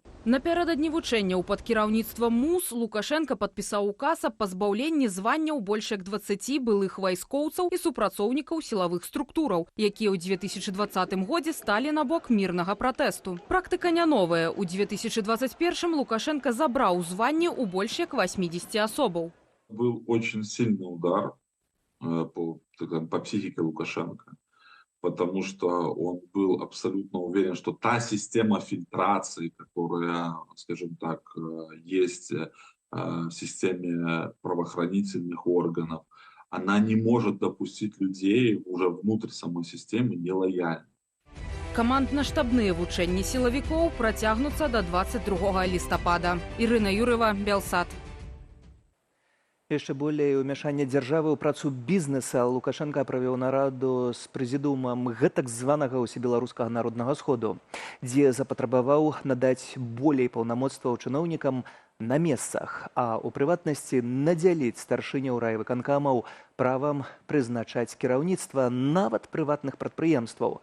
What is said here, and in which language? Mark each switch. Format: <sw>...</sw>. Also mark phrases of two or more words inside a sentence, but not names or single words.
<be>Напярэдадні вучэнняў пад кіраўніцтвам МУС Лукашенко падпісаў указ аб пазбаўленні званняў больш як 20 былых вайскоўцаў і супрацоўнікаў сілавых структураў, якія ў 2020 годзе сталі на бок мірнага пратэсту. Практыка не новая. У 2021 Лукашенко забраў званне ў больш як 80 асобаў.</be> <ru>Был очень сильный удар по психике Лукашенко, потому что он был абсолютно уверен, что та система фильтрации, которая, скажем так, есть в системе правоохранительных органов, она не может допустить людей уже внутрь самой системы нелояльных.</ru> <be>Камандна-штабныя вучэнні сілавікоў працягнуцца до 22 лістапада. Ірына Юрыва, Белсат. Яшчэ болей умяшання дзяржавы ў працу бізнеса Лукашенко правёў нараду з прэзідыумам гэтак званага ўсебеларускага народнага сходу, дзе запатрабаваў надаць болей паўнамоцтваў чыноўнікам на месцах, а ў прыватнасці надзяліць старшыняў райвыканкамаў правам прызначаць кіраўніцтва нават прыватных прадпрыемстваў.</be>